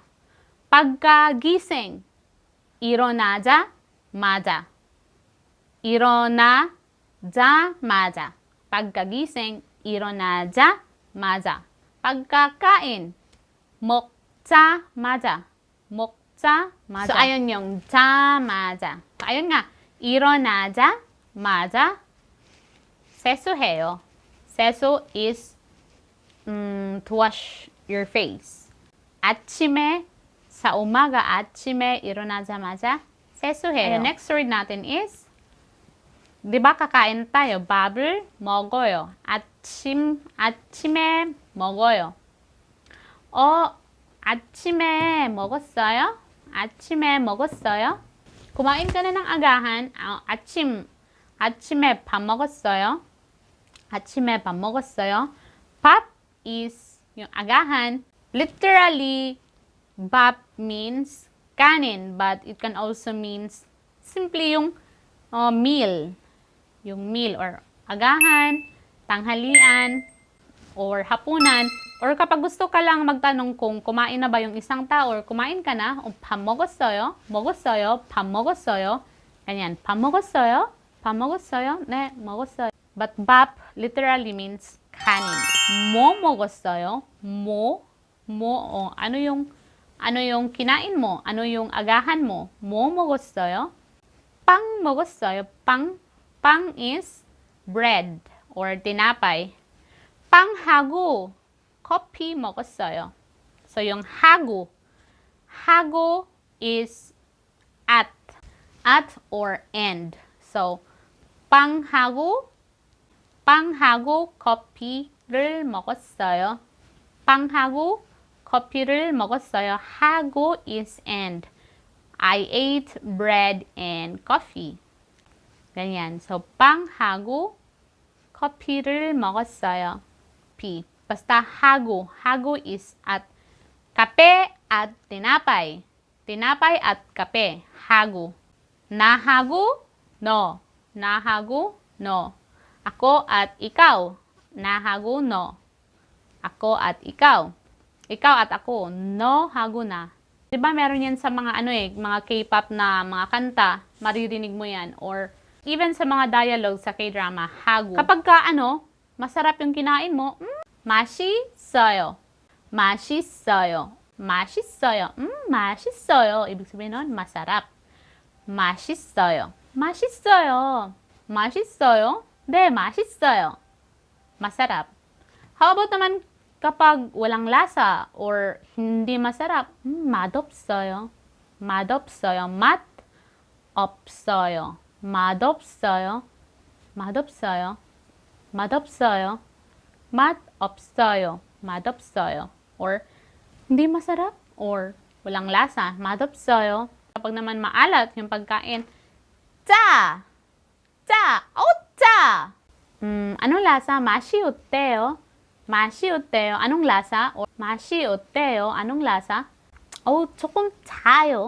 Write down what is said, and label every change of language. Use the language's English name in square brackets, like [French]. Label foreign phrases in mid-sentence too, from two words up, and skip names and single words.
[Filipino] pagkagising, 일어나자마자. pagkagising, 일어나자마자. pagkakain, 먹자마자. So, ayun yung 자마자. ayun nga, [Korean] 일어나자마자 세수해요. [English] 세수 is to wash your face. [Filipino] sa umaga, [Korean] 아침에 일어나자마자 세수해요. [English] And next word [Filipino] natin is, di ba kakain tayo? [Korean] 밥을 먹어요. 아침에 먹어요. 아침에 먹었어요? [Filipino] Kumain ka na ng agahan. [Korean] 아침에 밥 먹었어요. 밥 is [Filipino] yung agahan. [English] Literally, bap means kanin, but it can also means simply yung Meal. [Filipino] Yung meal or agahan, tanghalian, or hapunan. Or kapag gusto ka lang magtanong kung kumain na ba yung isang tao or kumain ka na, o [Korean] 밥 먹었어요? 먹었어요? 밥 먹었어요? Ganyan. 밥 먹었어요? 밥 먹었어요? 네, 먹었어요. [English] But 밥 literally means kanin. [Korean] 뭐 먹었어요? [Filipino] ano yung kinain mo? Ano yung agahan mo? [Korean] 뭐 먹었어요? 빵 먹었어요. [English] 빵 is bread or tinapay. [Korean] 빵하고 커피 먹었어요. [English] So yung hago is at or and. [Korean] So 빵하고 커피를 먹었어요. 빵하고 커피를 먹었어요. [English] 하고 is and. I ate bread and coffee. [Korean] Ganyan. So 빵하고 커피를 먹었어요. P. [Filipino] Basta hago. Hago is at. Kape at tinapay. Tinapay at kape. Hago. Nahago? No. Nahago? No. Ako at ikaw. Nahago? No. Ako at ikaw. Ikaw at ako. No hago na. Diba meron yan sa mga mga K-pop na mga kanta, maririnig mo yan. Or even sa mga dialogue sa K-drama, hago. Kapag ka masarap yung kinain mo, [Korean] 맛있어요. 맛있어요. 맛있어요. 맛있어요. [Filipino] Ibig sabihin nun, masarap. [Korean] 맛있어요. 맛있어요. 맛있어요? 네, 맛있어요. [Filipino] Masarap. [English] How about [Filipino] naman kapag walang lasa or hindi masarap? [Korean] 맛없어요. 맛없어요. 맛 없어요. 맛없어요. 맛없어요. 맛없어요. 맛없어요. 맛없어요. [Filipino] Or hindi masarap or walang lasa. [Korean] 맛없어요. [Filipino] Kapag naman maalat yung pagkain, [Korean] 짜! 짜! 짜! [Filipino] anong lasa? [Korean] 맛이 어때요? 맛이 어때요? [Filipino] anong lasa? [Korean] Or 맛이 어때요? [Filipino] anong lasa? [Korean] 조금 짜요.